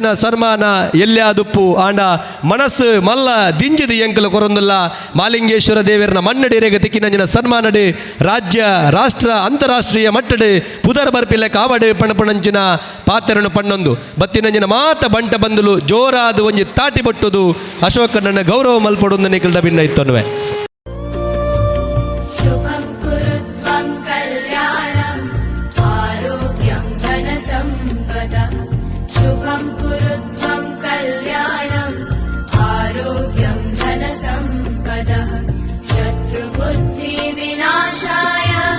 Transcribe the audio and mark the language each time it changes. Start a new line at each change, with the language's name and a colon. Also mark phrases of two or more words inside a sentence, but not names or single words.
Tulu: ಸನ್ಮಾನ ಎಲ್ಯಾದುಪ್ಪು ಆಂಡ ಮನಸ್ಸು ಮಲ್ಲ ದಿಂಜಿದು ಎಂಕಲು ಕೊರೊಂದಿಲ್ಲ ಮಾಲಿಂಗೇಶ್ವರ ದೇವರನ ಮಣ್ಣಡಿರೆಗೆ ತಿಕ್ಕಿನಂಚಿನ ಸನ್ಮಾನಡಿ ರಾಜ್ಯ ರಾಷ್ಟ್ರ ಅಂತಾರಾಷ್ಟ್ರೀಯ ಮಟ್ಟಡಿ ಪುದರ್ ಬರ್ಪಿಲೆ ಕಾವಡೆ ಪಣಪಣಂಚಿನ ಪಾತ್ರನು ಪಣ್ಣೊಂದು ಬತ್ತಿನಂಚಿನ ಮಾತ ಬಂಟ ಬಂದಲು ಜೋರಾದ ಒಂಜಿ ತಾಟಿ ಬಟ್ಟುದು ಅಶೋಕಣ್ಣನ ಗೌರವ ಮಲ್ಪಡೊಂದು ನಿಖಿಲ್ದ ಭಿನ್ನ ಇತ್ತನ್ನುವೆ
Sanskrit: शुभं कुरुत्वं कल्याणम् आरोग्यं धनसम्पदः शुभं कुरुत्वं कल्याणम् आरोग्यं धनसम्पदः शत्रुबुद्धिविनाशाय